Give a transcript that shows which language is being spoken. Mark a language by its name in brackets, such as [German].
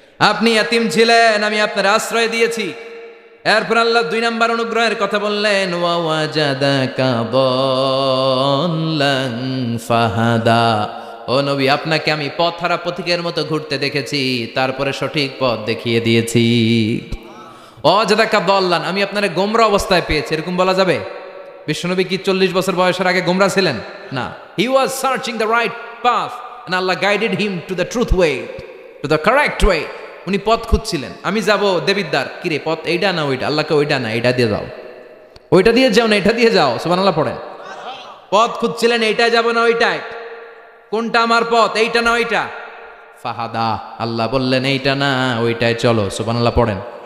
[Bangla] আপনি ইয়াতীম ছিলেন, আমি আপনার আশ্রয় দিয়েছি। এরপর আল্লাহ 2 নম্বর অনুগ্রহের কথা বললেন, [Arabic] ওয়া ওয়াজাদাকা দাল্লান ফাহাদা, [Bangla] ও নবী আপনাকে আমি পথহারা পথিকের মতো ঘুরতে দেখেছি, তারপরে সঠিক পথ দেখিয়ে দিয়েছি। [Arabic] ওয়াজাদাকা দাল্লান, [Bangla] আমি আপনারে গোমরা অবস্থায় পেয়েছি, এরকম বলা যাবে? বিশ্বনবী কি 40 বছর বয়সের আগে গোমরা ছিলেন? [English] না, he was searching the right path and Allah guided him to the truth way, to the correct way. [Bangla] উনি পথ খুঁজছিলেন, আমি যাব দেবিদ্বার, কিরে পথ এইটা না ওইটা? আল্লাহকে ওইটা না এইটা দিয়ে যাও, ওইটা দিয়ে যাও না এটা দিয়ে যাও, সুবহানাল্লাহ পড়েন। পথ খুঁজছিলেন, এইটা যাব না ওইটাই, কোনটা আমার পথ, এইটা না ওইটা? ফাহাদা, আল্লাহ বললেন এইটা না ওইটাই চলো, সুবহানাল্লাহ পড়েন।